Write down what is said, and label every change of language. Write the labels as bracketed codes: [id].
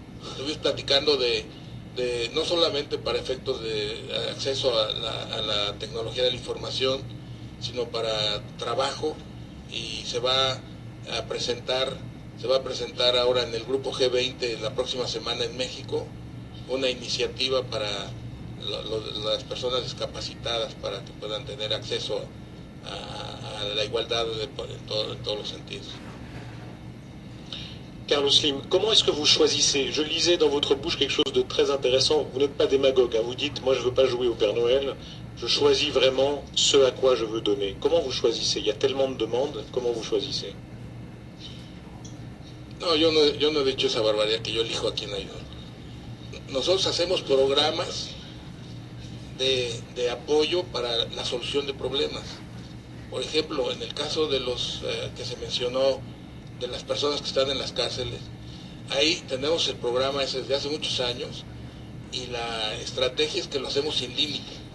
[es] Estuve platicando de no solamente para efectos de acceso a la tecnología de la información, sino para trabajo, y se va a presentar ahora en el grupo G20 la próxima semana en México una iniciativa para las personas discapacitadas para que puedan tener acceso à la igualdad en todos los sentidos. [fr] Carlos Slim, comment est-ce que vous choisissez? Je lisais dans votre bouche quelque chose de très intéressant. Vous n'êtes pas démagogue, hein. Vous dites, moi je ne veux pas jouer au Père Noël, je choisis vraiment ce à quoi je veux donner. Comment vous choisissez? Il y a tellement de demandes, comment vous choisissez? [es] No, yo no he dicho esa barbaridad que yo elijo a quién ayudar. Nosotros hacemos programas de apoyo para la solución de problemas. Por ejemplo, en el caso de los que se mencionó, de las personas que están en las cárceles, ahí tenemos el programa ese desde hace muchos años, y la estrategia es que lo hacemos sin límite.